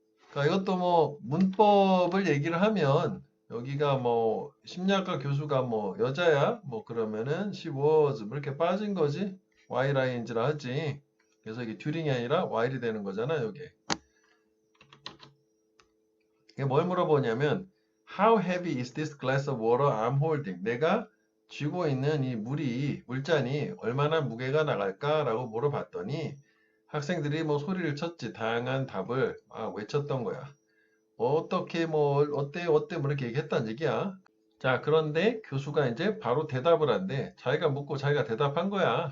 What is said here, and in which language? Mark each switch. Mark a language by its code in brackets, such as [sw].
[ko] 그러니까 이것도 뭐 문법을 얘기를 하면 여기가 뭐 심리학과 교수가 뭐 여자야 뭐 그러면은 [en] she was [ko] 뭐 이렇게 빠진 거지. ying라 하지. 그래서 이게 during이 아니라 while이 되는 거잖아 여기. 이게 뭘 물어보냐면 [en] how heavy is this glass of water I'm holding? [ko] 내가 쥐고 있는 이 물잔이 얼마나 무게가 나갈까 라고 물어봤더니 학생들이 뭐 소리를 쳤지. 다양한 답을 외쳤던 거야. 어떻게 뭐 어때 뭐 이렇게 얘기했단 얘기야. 자, 그런데 교수가 이제 바로 대답을 한대. 자기가 묻고 자기가 대답한 거야.